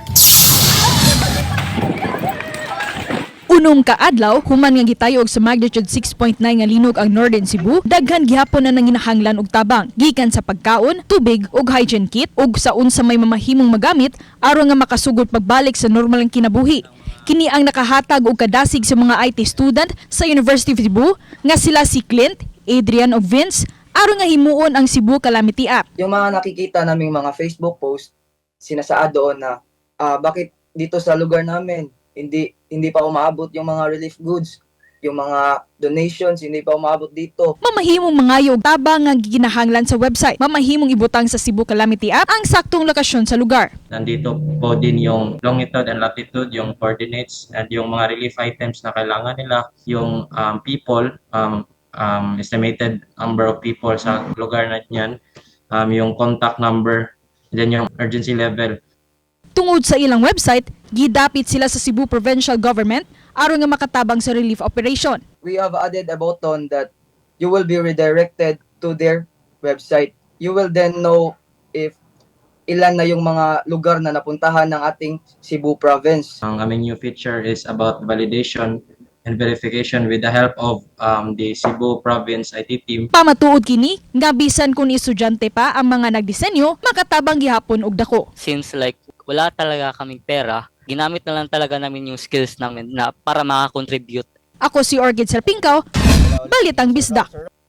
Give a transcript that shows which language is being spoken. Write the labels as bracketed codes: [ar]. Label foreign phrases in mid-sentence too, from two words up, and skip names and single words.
[ceb] Unong kaadlaw, human nga gitayo og sa magnitude 6.9 nga linog ang Northern Cebu, daghan gihapon na nanginahanglan og tabang gikan sa pagkaon, tubig ug [en] hygiene kit [ceb] ug sa unsa may mamahimong magamit aron nga makasugod pagbalik sa normal ang kinabuhi. Kini ang nakahatag og kadasig sa mga [en] IT student [ceb] sa University of Cebu nga sila si Clint, Adrian ug Vince aron nga himuon ang Cebu Calamity App. [tl] Yung mga nakikita naming mga [en] Facebook post, [tl] sinasaad doon na bakit dito sa lugar namin hindi pa umaabot yung mga [en] relief goods, [tl] yung mga donations hindi pa umaabot dito. [ceb] Mamahimong mangayo og tabang nga ginahanglan sa website. Mamahimong ibutang sa Cebu Calamity App ang saktong lokasyon sa lugar. [tl] Nandito po din yung [en] longitude and latitude, [tl] yung [en] coordinates and [tl] yung mga [en] relief items [tl] na kailangan nila, yung people, [en] estimated number of people [tl] sa lugar na yan, yung [en] contact number, [tl] then yung [en] urgency level. [ceb] Tungod sa ilang website, gidapit sila sa Cebu Provincial Government aron nga makatabang sa [en] relief operation. We have added a button that you will be redirected to their website. You will then know if [tl] ilan na yung mga lugar na napuntahan ng ating Cebu Province. Ang aming [en] new feature is about validation and verification with the help of the Cebu Province IT team. [ceb] Pamatuod kini nga bisan kun estudyante pa ang mga nagdisenyo, makatabang gihapon og dako. [tl] Since wala talaga kaming pera, ginamit na lang talaga namin yung skills namin na para makakontribute. [ceb] Ako si Orchid Serpingkaw, Balitang Bisdak.